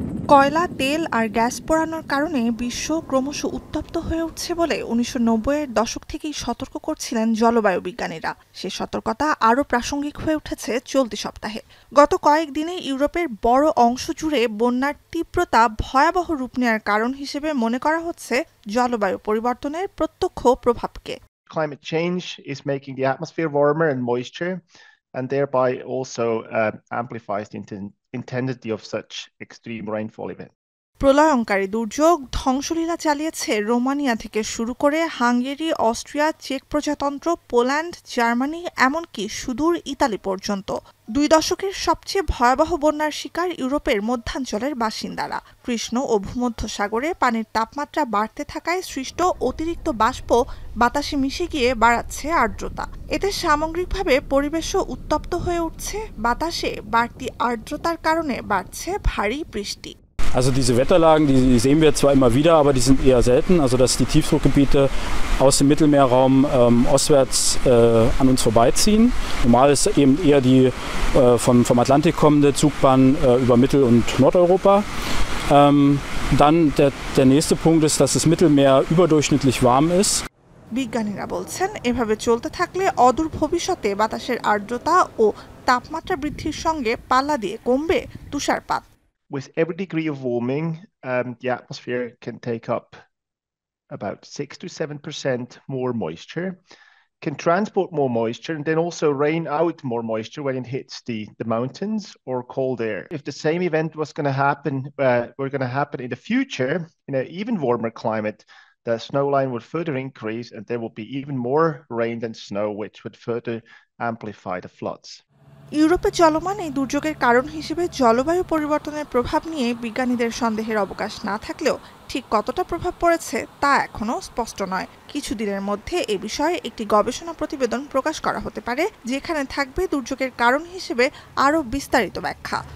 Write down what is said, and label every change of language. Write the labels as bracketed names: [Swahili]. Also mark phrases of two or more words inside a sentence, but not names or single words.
[Bangla] কয়লা, তেল আর গ্যাস পোড়ানোর কারণে বিশ্ব ক্রমশ উত্তপ্ত হয়ে উঠছে বলে ১৯৯০-এর দশক থেকেই সতর্ক করছিলেন জলবায়ু বিজ্ঞানীরা। সে সতর্কতা আরও প্রাসঙ্গিক হয়ে উঠেছে চলতি সপ্তাহে। গত কয়েকদিনে ইউরোপের বড় অংশ জুড়ে বন্যার তীব্রতা ভয়াবহ রূপ নেওয়ার কারণ হিসেবে মনে করা হচ্ছে জলবায়ু পরিবর্তনের প্রত্যক্ষ প্রভাবকে। [English] Climate change is making the atmosphere warmer and moisture, and thereby also amplifies the intensity of such extreme rainfall events. [Bangla] প্রলয়ঙ্কারী দুর্যোগ ধ্বংসলীলা চালিয়েছে রোমানিয়া থেকে শুরু করে হাঙ্গেরি, অস্ট্রিয়া, চেক প্রজাতন্ত্র, পোল্যান্ড, জার্মানি, এমনকি সুদূর ইতালি পর্যন্ত। ২ দশকের সবচেয়ে ভয়াবহ বন্যার শিকার ইউরোপের মধ্যাঞ্চলের বাসিন্দারা। কৃষ্ণ ও ভূমধ্য সাগরে পানির তাপমাত্রা বাড়তে থাকায় সৃষ্ট অতিরিক্ত বাষ্প বাতাসে মিশে গিয়ে বাড়াচ্ছে আর্দ্রতা। এতে সামগ্রিকভাবে পরিবেশও উত্তপ্ত হয়ে উঠছে। বাতাসে বাড়তি আর্দ্রতার কারণে বাড়ছে ভারী বৃষ্টি। [German] Also diese Wetterlagen, die sehen wir zwar immer wieder, aber die sind eher selten. Also dass die Tiefdruckgebiete aus dem Mittelmeerraum ostwärts an uns vorbeiziehen. Normal ist eben eher die vom Atlantik kommende Zugbahn über Mittel- und Nordeuropa. Dann der nächste Punkt ist, dass das Mittelmeer überdurchschnittlich warm ist. [Bangla] বিজ্ঞানীরা বলছেন, এভাবে চলতে থাকলে অদূর ভবিষ্যতে বাতাসের আর্দ্রতা ও তাপমাত্রা বৃদ্ধির সঙ্গে পাল্লা দিয়ে কমবে তুষারপাত। [English] With every degree of warming, the atmosphere can take up about 6 to 7% more moisture, can transport more moisture, and then also rain out more moisture when it hits the mountains or cold air. If the same event was going to happen, in the future, in an even warmer climate, the snow line would further increase, and there will be even more rain than snow, which would further amplify the floods. [Bangla] ইউরোপে চলমান এই দুর্যোগের কারণ হিসেবে জলবায়ু পরিবর্তনের প্রভাব নিয়ে বিজ্ঞানীদের সন্দেহের অবকাশ না থাকলেও ঠিক কতটা প্রভাব পড়েছে তা এখনো স্পষ্ট নয়। কিছুদিনের মধ্যে এ বিষয়ে একটি গবেষণা প্রতিবেদন প্রকাশ করা হতে পারে, যেখানে থাকবে দুর্যোগের কারণ হিসেবে আরও বিস্তারিত ব্যাখ্যা।